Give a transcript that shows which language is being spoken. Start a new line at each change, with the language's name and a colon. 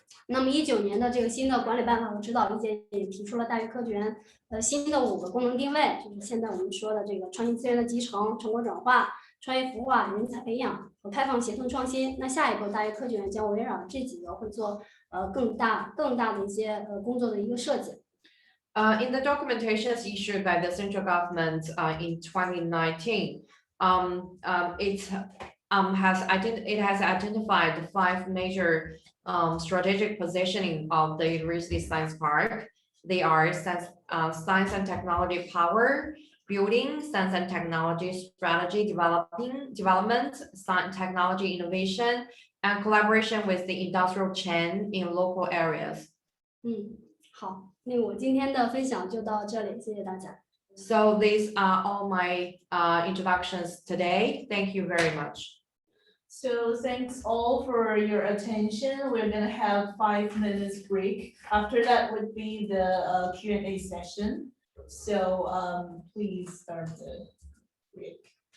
Chinese: 那么19年的这个新的管理办法和指导意见也提出了大学科学园新的5个功能定位，就是现在我们说的这个创新资源的集成、成果转化、创业孵化、人才培养和开放协同创新。那下一步大学科学园将围绕这几个会做更大的一些工作的一个设计。
English: In the documentations issued by the central government in 2019, it has identified 5 major strategic positioning of the University Science Park. They are science and technology power, building science and technology strategy, development, science technology innovation, and collaboration with the industrial chain in local areas.
Chinese: 好，那我今天的分享就到这里，谢谢大家。
English: So these are all my introductions today. Thank you very much. So thanks all for your attention. We're gonna have 5 minutes break. After that would be the Q&A session. So please start the break.